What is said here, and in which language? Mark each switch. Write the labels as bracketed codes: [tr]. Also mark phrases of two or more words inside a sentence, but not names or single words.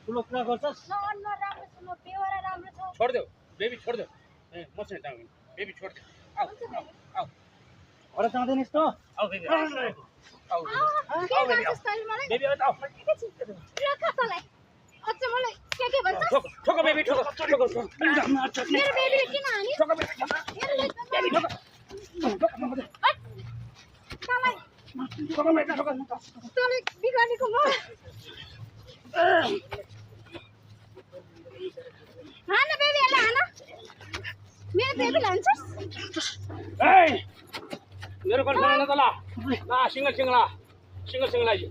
[ne] ठुलो कुरा गर्छस्? न अनुहार राम्रो छ, न बेहोरा राम्रो छ। छोडिदेऊ, बेबी छोडिदेऊ। ए, मसँग जाउँ, बेबी छोडिदेऊ। आऊ, हुन्छ, आऊ, बेबी। आऊ। घर जाँदैनस् त? आऊ, बेबी, आऊ। आऊ, बेबी। आऊ, के आऊ, बेबी, गर्छस् आऊ। तैँले मलाई? बेबी, आऊ, आऊ। एकैछिन। ल, खा तँलाई। अझ मलाई के के भन्छस्? ठोक, ठोक, बेबी, ठोक, ठोक, ठोक। मेरो बेबीले किन हान्यो? ठोक, बेबी, ठोक। मेरो बेबीले बेबी, ठोक। ठोक, ठोक। हट। तँलाई ठोक, बेबी, ठोक। तँलाई बिगारेको म। हान बेबीहरूलाई, हान। मेरो बेबीलाई हान्छस्? ए, मेरो गर्लफ्रेन्ड होइन त ल। ल, [en] single, single, single, single [ne] आइज।